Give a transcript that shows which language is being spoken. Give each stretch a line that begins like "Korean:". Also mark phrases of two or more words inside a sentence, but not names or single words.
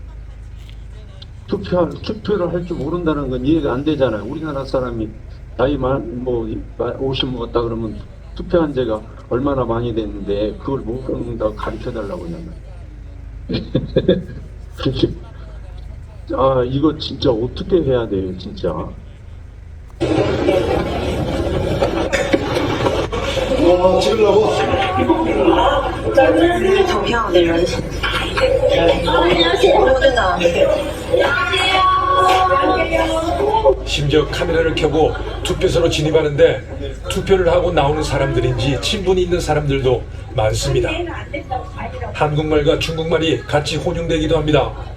Korean: 투표를 할 줄 모른다는 건 이해가 안 되잖아요. 우리나라 사람이 나이만 50 먹었다 그러면 투표한 지가 얼마나 많이 됐는데 그걸 모른다고 가르쳐달라고 하냐면. 아, 이거 진짜 어떻게 해야 돼요, 진짜.
Chinese: 投票的人，真的。
Korean: 심지어 카메라를 켜고 투표소로 진입하는데 투표를 하고 나오는 사람들인지 친분이 있는 사람들도 많습니다. 한국말과 중국말이 같이 혼용되기도 합니다.